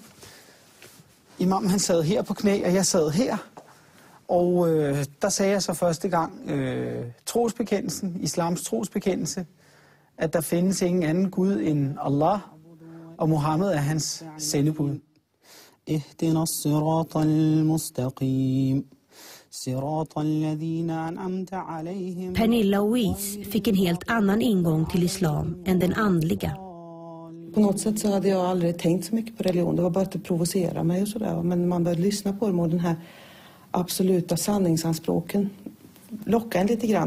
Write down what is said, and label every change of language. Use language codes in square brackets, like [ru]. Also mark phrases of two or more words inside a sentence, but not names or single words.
[da] Imamen han sad her på knæ, og jeg sad her. Og der sagde jeg så første gang trosbekendelsen, islams trosbekendelse, at der findes ingen anden Gud end Allah, og Muhammed er hans sendebud. [ar] اهدنا الصراط المستقيم. [sv] Pernilla och Louise fick en helt annan ingång till islam än den andliga. På något sätt så hade jag aldrig tänkt så mycket på religion. Det var bara att det provocerade mig och sådär. Men man började lyssna på dem och den här absoluta sanningsanspråken lockade en lite grann.